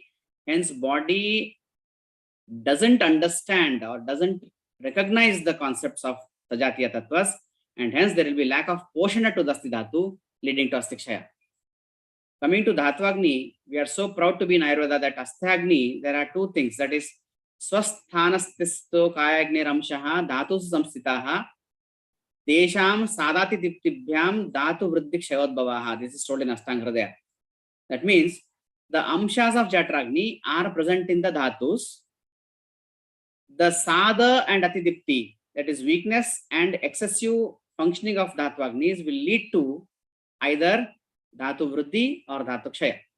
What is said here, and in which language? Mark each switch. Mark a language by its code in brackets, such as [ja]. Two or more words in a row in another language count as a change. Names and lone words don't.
[en] Hence, body doesn't understand or doesn't recognize the concepts of [sa] Sajatiya Tattvas, [en] and hence there will be lack of Poshana to [sa] Dasti Dhatu, [en] leading to Astikshaya. Coming to Dhatvagni, we are so proud to be in Ayurveda that Asthagni, there are 2 things, that is [sa] Swasthanastisto Kayagni Ramshaha Dhatu Samstitaha Tesham Sadati Diptibhyam Dhatu Vriddhik Shayodbhavaha. [en] This is told in Ashtanga. That means the Amshas of Jatragni are present in the Dhatus. The Sada and Atidipti, that is weakness and excessive functioning of Dhatvagnis, will lead to either [sa] Dhatu Vriddhi [en] or [sa] Dhatu Kshaya.